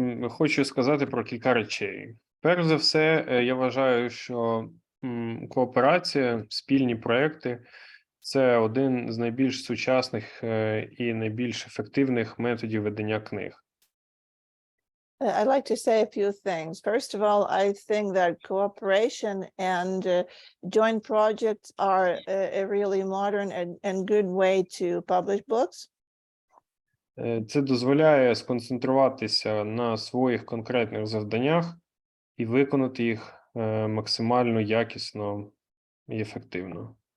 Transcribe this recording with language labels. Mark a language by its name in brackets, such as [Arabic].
[Ukrainian] Хочу сказати про кілька речей. Перш за все, я вважаю, що кооперація, спільні проекти – це один з найбільш сучасних і найбільш ефективних методів ведення книг. [English] I'd like to say a few things. First of all, I think that cooperation and joint projects are a really modern and good way to publish books. [Ukrainian] Це дозволяє сконцентруватися на своїх конкретних завданнях і виконати їх максимально якісно і ефективно.